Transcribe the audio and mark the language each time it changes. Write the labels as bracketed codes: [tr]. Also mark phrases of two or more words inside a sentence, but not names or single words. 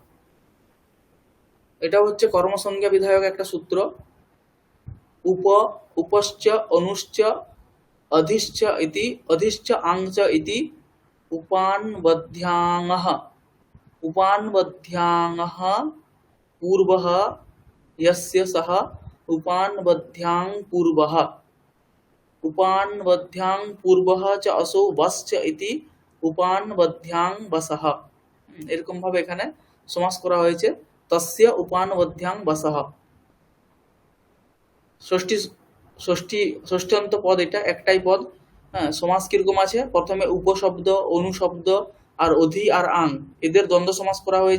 [bn] এটা হচ্ছে কর্মসংজ্ঞা বিধায়ক একটা সূত্র। [sa] উপশ্চ অনুশ্চ অধিশ্চ ইতি অধিশ্চ আংচ ইতি উপানবধ্যাঙঃ। উপানবধ্যাঙঃ পূর্বঃ यस्य सः उपानबध्यां पूर्वः। उपानबध्यां पूर्वः च असौ वश्च इति उपानबध्यां वसः। [bn] এরকম ভাবে এখানে সমাস করা হয়েছে, [sa] তস্য উপানবধ্যাং বসহ। [bn] ষষ্ঠ্যন্ত পদ, এটা একটাই পদ। হ্যাঁ, সমাস কিরকম আছে, প্রথমে উপশব্দ, অনুশব্দ আর অধি আর আং, এদের দ্বন্দ্ব সমাস করা হয়েছে।